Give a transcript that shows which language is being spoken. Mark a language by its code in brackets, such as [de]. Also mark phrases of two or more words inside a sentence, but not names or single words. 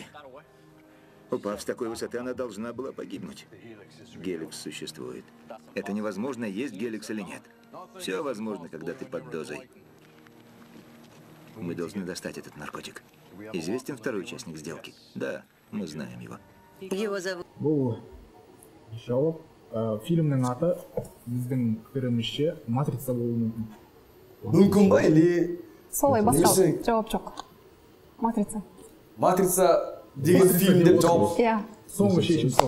[ru] Упав с такой высоты, она должна была погибнуть. Геликс существует. Это невозможно, есть геликс или нет. Все возможно, когда ты под дозой. Мы должны достать этот наркотик. Известен второй участник сделки? Да, мы знаем его. Его зовут... [kk] Бұл жауап фильмнің аты біздің пікірімізше матрица болуы мүмкін. Мүмкін ба, или... Солай бастау. Жауап жоқ. Матрица. Матрица деген фильм деп жауап. Иә. Соңғы шешім сол.